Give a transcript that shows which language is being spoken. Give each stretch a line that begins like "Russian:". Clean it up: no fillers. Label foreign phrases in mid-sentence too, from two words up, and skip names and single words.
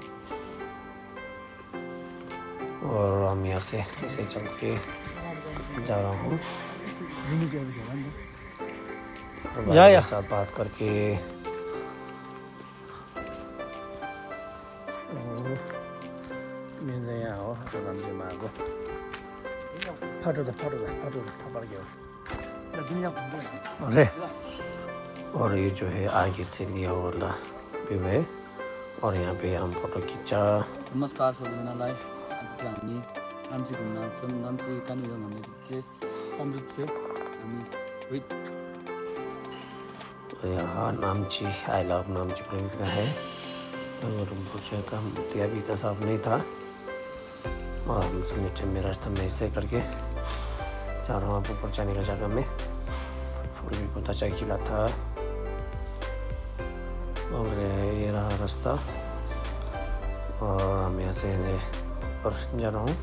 Hindi: और हम यहाँ से ऐसे चल के जा रहा हूँ और भाई के साथ बात करके अरे और ये जो है आगे से लिया वाला व्यू है। और यहाँ पे हम फोटो खींचा।
Nepali: नमस्कार सबैजनालाई। आज चाहिँ हामी नाम्ची घुम्न आउँछौँ। नाम्ची कहाँनिर भन्दाखेरि चाहिँ सन्दुपचे हामी विथ
Hindi: यहाँ नामची
English: I love
Hindi: नामची प्रिंट का है। गुरु rinpoche का मूर्ति अभी इतना साफ नहीं था और हम सब नीचे में रास्ता में ऐसे करके जा रहा हूँ आप ऊपर जाने का जगह में। फूल भी बहुत अच्छा खिला था। और ये रहा रास्ता और हम यहाँ से ऊपर जा रहा हूँ।